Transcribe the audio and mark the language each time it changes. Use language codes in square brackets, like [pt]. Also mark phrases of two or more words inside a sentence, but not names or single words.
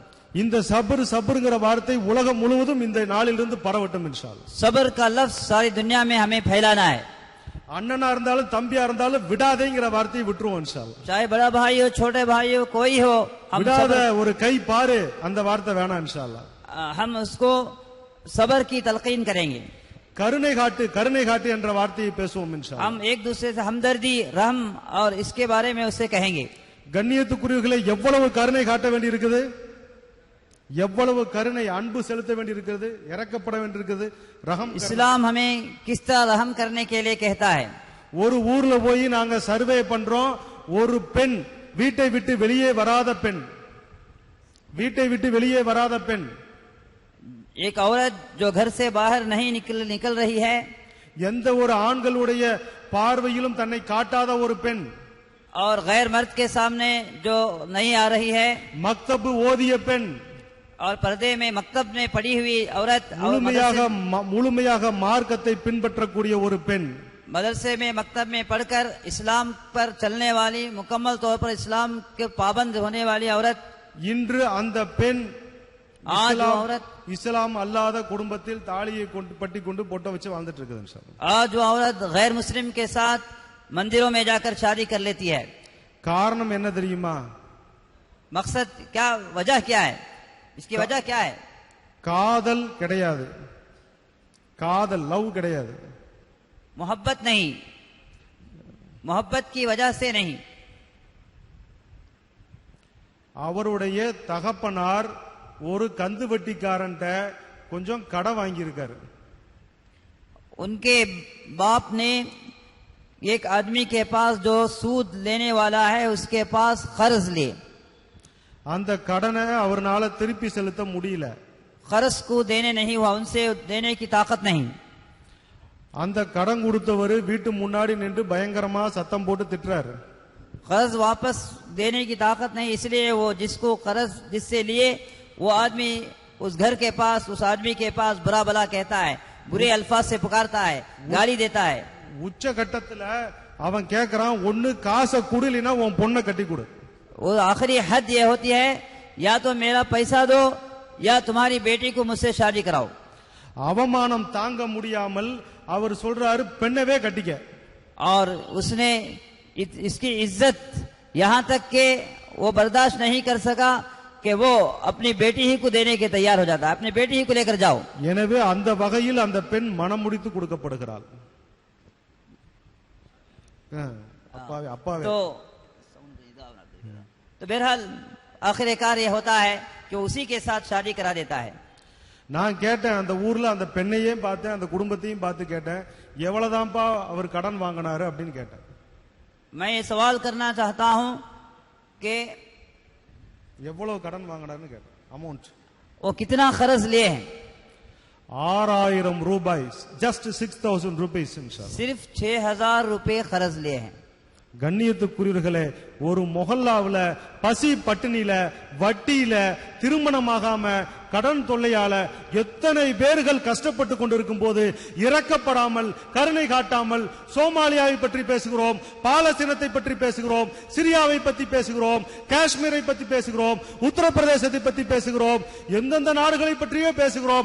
[ta] இந்த சபருங்கிற வார்த்தை உலகம் முழுவதும் இந்த நாளிலிருந்து பரவட்டும் [ar] إن شاء الله. [hi] सबर का लफ्ज सारी दुनिया में हमें फैलाना है। [ta] அண்ணனா இருந்தாலும் தம்பியா இருந்தாலும் விடாதேங்கிற வார்த்தையை விட்டுருவோம் [ar] إن شاء الله. [hi] चाहे बड़ा भाई हो छोटे भाई हो कोई हो, हम [ta] விடாத ஒரு கை பாரு அந்த வார்த்தை வேணாம் [ar] إن شاء الله. [hi] हम उसको सबर की तलकीन करेंगे। [ta] கருணை காட்டு என்ற வார்த்தையை பேசுவோம் [ar] إن شاء الله. [hi] हम एक दूसरे से हमदर्दी, रहम और इसके बारे में उससे कहेंगे। [ta] கண்ணியத்துக்குரியவர்களே, எவ்வளவு கருணை காட்ட வேண்டி இருக்குது, எவ்வளவு கருணை அன்பு செலுத்த வேண்டி இருக்கிறது, இறக்கப்பட வேண்டி இருக்குது. ரஹம் [hi] इस्लाम हमें किस तरह रहम करने के लिए कहता है। [ta] ஒரு ஊர்ல போய் நாங்க சர்வே பண்றோம். ஒரு பெண், வீட்டை விட்டு வெளியே வராத பெண், [hi] एक औरत जो घर से बाहर नहीं निकल रही है, [ta] எந்த ஒரு ஆண்களுடைய பார்வையிலும் தன்னை காட்டாத ஒரு பெண், [hi] और गैर मर्द के सामने जो नहीं आ रही है, [ta] மக்தப் ஓதிய பெண், [hi] और पर्दे में मक्तब में पढ़ी हुई औरत, और [ta] முழுமையாக மார்க்கத்தை பின்பற்றக்கூடிய ஒரு பெண், [hi] मदरसे में मक्तब में पढ़कर इस्लाम पर चलने वाली, मुकम्मल तौर पर इस्लाम के पाबंद होने वाली औरत, [ta] இன்று அந்த பெண் [hi] आज वो औरत, [ta] இஸ்லாம் அல்லாத குடும்பத்தில் தாலியை பட்டி கொண்டு பொட்ட வச்சு வாழ்ந்துட்டு இருக்குது [ar] إن شاء الله. [hi] आज वो औरत गैर मुस्लिम के साथ मंदिरों में जाकर शादी कर लेती है। [ta] காரணம் என்ன தெரியுமா? [hi] मकसद क्या, वजह क्या है, इसकी वजह क्या है? [ta] காதல் கிடையாது, லவ் கிடையாது, [hi] मोहब्बत नहीं, मोहब्बत की वजह से नहीं। [ta] அவருடைய தகப்பனார் ஒரு கந்து வட்டிக்காரன்ட்ட கொஞ்சம் கடன் வாங்கி இருக்காரு. [hi] उनके बाप ने एक आदमी के पास जो सूद लेने वाला है उसके पास कर्ज लिए। [ta] அந்த கடனை அவர்னால திருப்பி செலுத்த முடியல. [hi] कर्ज को देने नहीं हुआ, उनसे देने की ताकत नहीं। [ta] அந்த கடன் கொடுத்தவர் வீட்டு முன்னாடி நின்று பயங்கரமா சத்தம் போட்டு திட்டுறாரு. [hi] कर्ज वापस देने की ताकत नहीं, इसलिए वो जिसको कर्ज जिससे लिए वो आदमी उस घर के पास, उस आदमी के पास बुरा भला कहता है, बुरे अल्फाज से पुकारता है, गाली देता है। [ta] உச்ச கட்டத்துல அவன் கேக்குறான், ஒன்னு காசை குடுலினா உன் பொண்ணை கட்டி கொடு. [hi] वो आखिरी हद ये होती है, या तो मेरा पैसा दो या तुम्हारी बेटी को मुझसे शादी कराओ। [ta] அவமானம் தாங்க முடியாமல் அவர் சொல்றாரு, பெண்ணவே கட்டிக்க. [hi] और उसने इसकी इज्जत यहां तक के वो बर्दाश्त नहीं कर सका कि वो अपनी बेटी ही को देने के तैयार हो जाता है, अपनी बेटी ही को लेकर जाओ। [ta] எனவே அந்த வகையில் அந்த பெண் மனம் முடித்து கொடுக்கப்படுகிறாள். [hi] तो बहरहाल आखिरकार ये होता है कि उसी के साथ शादी करा देता है। [ta] நான் கேட்டேன், அந்த ஊர்ல அந்த பெண்ணையும் பார்த்தேன், அந்த குடும்பத்தையும் பார்த்து கேட்டேன், எவ்வளவுதான்ப்பா அவர் கடன் வாங்கினாரு அப்படின்னு கேட்டேன். [hi] मैं ये सवाल करना चाहता हूं कि [ta] எவ்வளவு கடன் வாங்கினாருன்னு கேட்டேன். அமௌண்ட் [hi] वो कितना कर्ज लिए हैं? [ta] 6000 ரூபாய், [en] just 6000 rupees. [hi] सिर्फ 6000 रुपए कर्ज लिए हैं। [ta] கண்ணியத்துக்குரியவர்களே, ஒரு மொஹல்லாவுல பசி பட்டினியில வட்டியில திருமணமாகாம கடன் தொல்லையால எத்தனை பேர்கள் கஷ்டப்பட்டு கொண்டிருக்கும் போது இரக்கப்படாமல் கருணை காட்டாமல் சோமாலியாவை பற்றி பேசுகிறோம், பாலஸ்தீனத்தை பற்றி பேசுகிறோம், சிரியாவை பற்றி பேசுகிறோம், காஷ்மீரை பற்றி பேசுகிறோம், உத்தரப்பிரதேசத்தை பற்றி பேசுகிறோம், எந்தெந்த நாடுகளை பற்றியோ பேசுகிறோம்.